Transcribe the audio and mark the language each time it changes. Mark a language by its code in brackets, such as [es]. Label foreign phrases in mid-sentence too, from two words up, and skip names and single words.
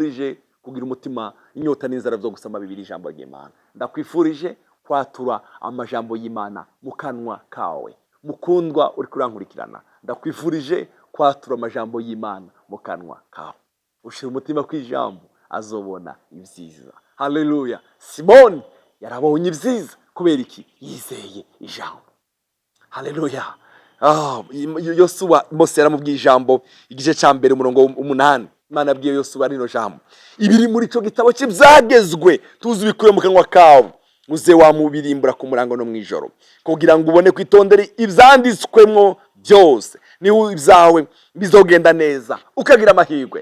[rn] Ndakwifurije kugira umutima inyota n'inzara byo gusoma Bibiliya ijambo ry'Imana. Ndakwifurije kwatura amajambo y'Imana mu kanwa kawe. Mukundwa uri kurankurikirana, ndakwifurije kwatura amajambo y'Imana mu kanwa kawe. Ushira umutima kw'ijambo azobona ibyiza. Haleluya. Simoni yarabonye ibyiza kubera iki? Yizeye ijambo. Haleluya. Yosuwa Mose yaramubwiye ijambo igice cya mbere umurongo 8. Imana yabwiye Yosuwa rino jambo, ibiri muri cyo gitabo cy'ibyagezwe tuzi bikuye mu kanwa kawe, uze wamubirimbura ku murango no mwijoro, kugira ngo ubone kwitondera ibyanditswemo byose, niho ibyawe bizogenda neza ukagira amahirwe.